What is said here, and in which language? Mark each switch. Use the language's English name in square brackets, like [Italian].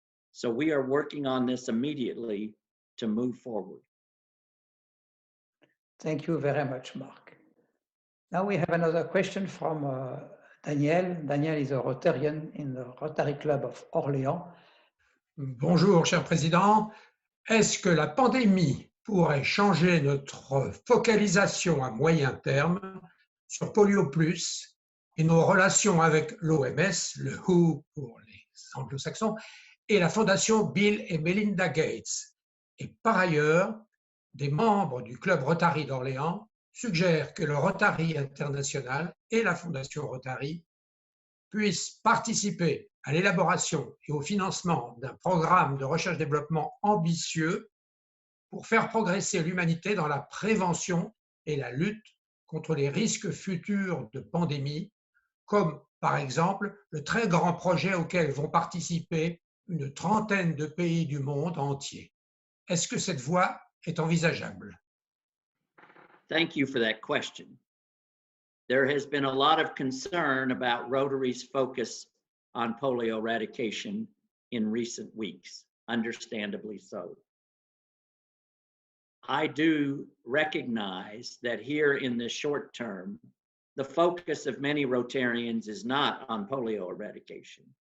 [English] So we are working on this immediately to move forward. Thank you very much, Mark. Now we have another question from Daniel. Daniel is a Rotarian in the Rotary Club of Orléans. [French] Bonjour, cher Président. Est-ce que la pandémie pourrait changer notre focalisation à moyen terme sur Polio Plus et nos relations avec l'OMS, le WHO pour les anglo-saxons, et la fondation Bill et Melinda Gates? Et par ailleurs, des membres du club Rotary d'Orléans suggèrent que le Rotary International et la fondation Rotary puissent participer à l'élaboration et au financement d'un programme de recherche-développement ambitieux pour faire progresser l'humanité dans la prévention et la lutte contre les risques futurs de pandémie, comme par exemple le très grand projet auquel vont participer une 30aine de pays du monde entier. Est-ce que cette voie est envisageable? [English] Thank you for that question. There has been a lot of concern about Rotary's focus on polio eradication in recent weeks, understandably so. I do recognize that here in the short term, the focus of many Rotarians is not on polio eradication.